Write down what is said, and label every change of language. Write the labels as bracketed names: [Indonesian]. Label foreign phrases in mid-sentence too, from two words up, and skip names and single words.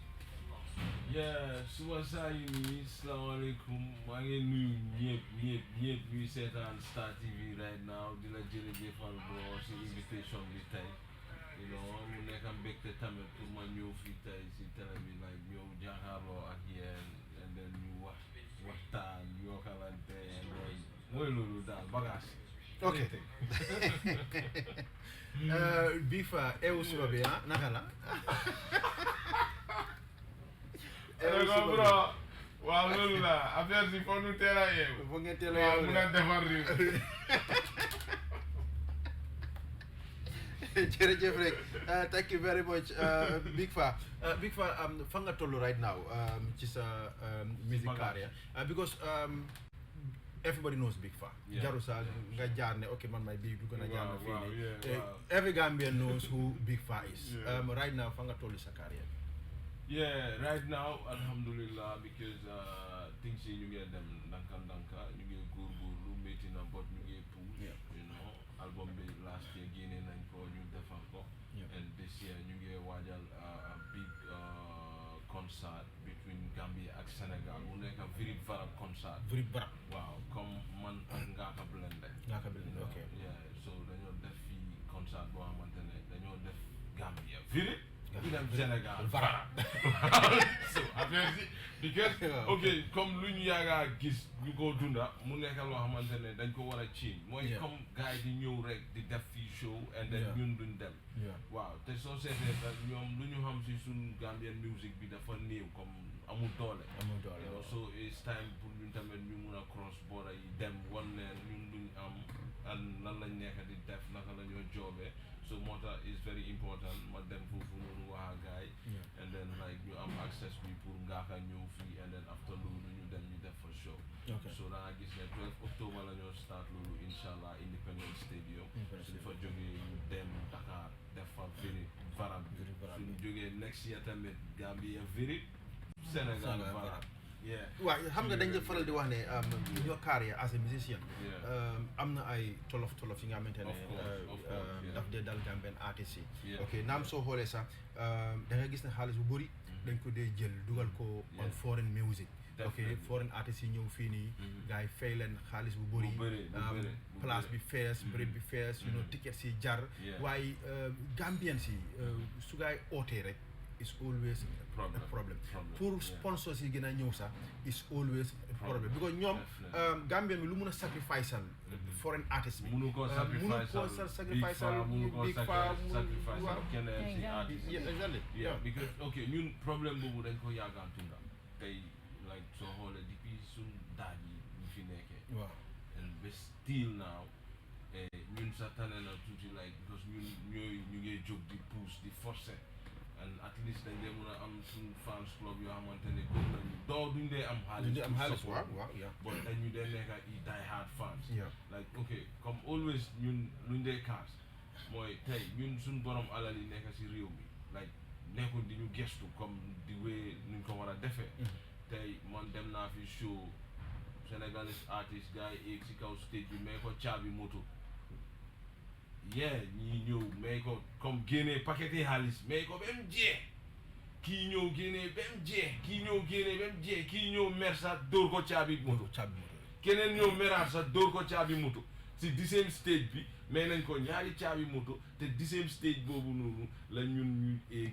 [Wolof] suba saa yi nii salaamaaleykum maa ngi nuyu ñëpp ñuy seetaan Star TV [English] right now [Wolof] di la jërëjëfal bro si invitation bi tey mu nekk mbégte tamit pour ma ñëw fii tey si télé bi nag ñëw jàkkaarloo ak yéen [English] and then [Wolof] ñu waxtaan yokkalante [English] and then [Wolof] mooy loolu daal bagage. ok Big Faa eewu suba bi naka la. bro waaw loolu la affaire si foog ñu teel a yeewu. foog ngeen teel a yeewu mun a defar réew. jërëjëf rek [English] thank you very much Big Faa [Wolof] fa nga toll [English] right now [Wolof] ci sa [English] music career because everybody knows Big Faa. [Wolof] jaru sa nga jaar ne ok man may Big du gën a jaar na fii nii [English] every Gambian knows who Big Faa is. Right now [Wolof] fa nga toll sa career. [English] Right now [Wolof] alhamdulillah [English] because things [Wolof] yi ñu ngi dem ndanka ñu ngi góorgóorlu métti na bot ñu ngi push album bi [English] last year [Wolof] génne nañ ko ñu defar ko [English] and this year [Wolof] ñu ngi waajal [English] a big concert between Gambia [Wolof] ak Sénégal mu nekk Virip Varap concert. Virip Varap waaw comme man ak Ngaaka Blindé. Ok so dañoo def fii concert boo xamante ne dañoo def Gambia Virip ñu dem Sénégal Varap so affaire si because ok comme lu ñu yaaga gis ñu ko dunda mu nekk loo xamante ne dañ ko war a ciin mooy comme gars yi di ñëw rek di def fii show [English] and then [Wolof] ñun duñ dem waaw te soo seetee nag ñoom lu ñu xam si suñ Gambian music bi dafa néew comme amul doole [English] so it's time [Wolof] pour ñun tamit ñu mun a [English] cross border [Wolof] yi dem wan leen ñun luñ am and lan lañ nekk di def naka la ñoo joobee so moo tax [English] it's very important [Wolof] ma dem foofu noonu wax ak gars yi [English] and then like [Wolof] ñu am access bi pour Ngaaka ñëw fii [English] and then after [Wolof] loolu ñu dem ñu def fa show so da nga gis ne 12 octobre la ñoo start loolu inshallah Independence Stadium su di fa jógee ñu dem Dakar def fa Virip Varap suñu jógee [English] next year [Wolof] tamit Gambia Virip Sénégal Varap waaw xam nga dañ faral di wax ne [English] your career as a musician [Wolof] am na ay tolof yi nga xamante ne daf dee dal [English] Gambian artistes [Wolof] yi ok naam soo xoolee sax da nga gis ne xaalis bu bëri dañ ko dee jël dugal ko [English] on foreign music [Wolof] ok [English] foreign artistes [Wolof] yi ñëw fii nii gars yi fay leen xaalis bu bëri place bi fees bërëb bi fees tickets yi jar waaye Gambians yi su gars yi ootee rek [English] is always a problem [Wolof] pour sponsors yi gën a ñëw sax [English] is always a problem because [Wolof] ñoom Gambien bi lu mun a sacrifice al [English] foreign artist [Wolof] bi munu ko sacrifice al Big Faa keneen si artist because ok ñun problème boobu dañ ko yàggaan tunda tey like soo xoolee depuis suñ daaj yi ñu fi nekkee and ba [English] still now [Wolof] ñun sax tane na tuuti [English] like because [Wolof] ñun ñu ngi jóg di pousse di forcer [English] and at least [Wolof] dañ dee mën a am suñ [English] fans club [Wolof] yoo xamante ne gëm nañu duñ dee am xaalis waaw but dañu dee nekk [English] i die hard fans like [Wolof] ok comme always ñun luñ dee kaas mooy tey ñun suñ borom alal yi nekk si réew mi like nekkul di ñu gestu comme di wéy nuñ ko war a defee tey man dem naa fi show [French] Sénégalais artiste [Wolof] gars yi eeg si kaw stage bi may ko caabi moto ñii ñëw may ko comme génnee paquet xaalis may ko ba mu jeex kii ñëw génnee ba mu jeex kii ñëw mer sax dóor ko caabi moto keneen ñëw meraat sax dóor ko caabi moto si [French] dixième stage [Wolof] bi may nañ ko ñaari caabi moto te [French] dixième stage [Wolof] boobu noonu la ñun ñu eeg